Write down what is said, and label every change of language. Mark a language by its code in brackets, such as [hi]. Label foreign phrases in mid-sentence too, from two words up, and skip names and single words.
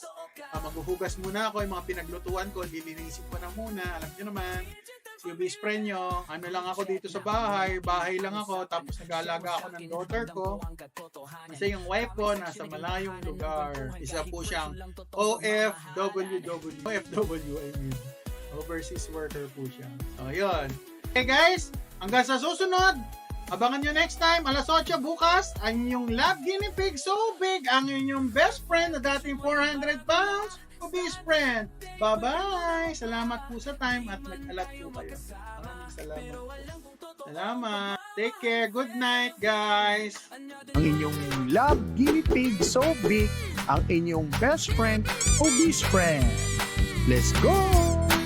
[tl] Maghuhugas muna ako, yung mga pinaglutuan ko, lilinisin ko na muna. Alam nyo naman, yung [en] best friend [tl] nyo, ano lang ako dito sa bahay lang ako, tapos nag-aalaga ako ng daughter ko. Kasi yung wife ko nasa malayong lugar. Isa po siyang OFW, [en] I mean. Overseas worker [tl] po siya. So, yun. [en] Okay guys, [tl] hanggang sa susunod, abangan nyo [en] next time, [tl] alas 8 bukas, ang inyong [en] lab guinea pig so big, [tl] ang inyong [en] best friend [tl] na dating 400 pounds, o [en] best friend. Bye-bye! [tl] Salamat po sa time at nag-alat po kayo. Maraming salamat po. Salamat. [en] Take care. Good night, guys. [tl] Ang inyong [en] love guinea pig so big, [tl] ang inyong [en] best friend [tl] o [en] best friend. Let's go!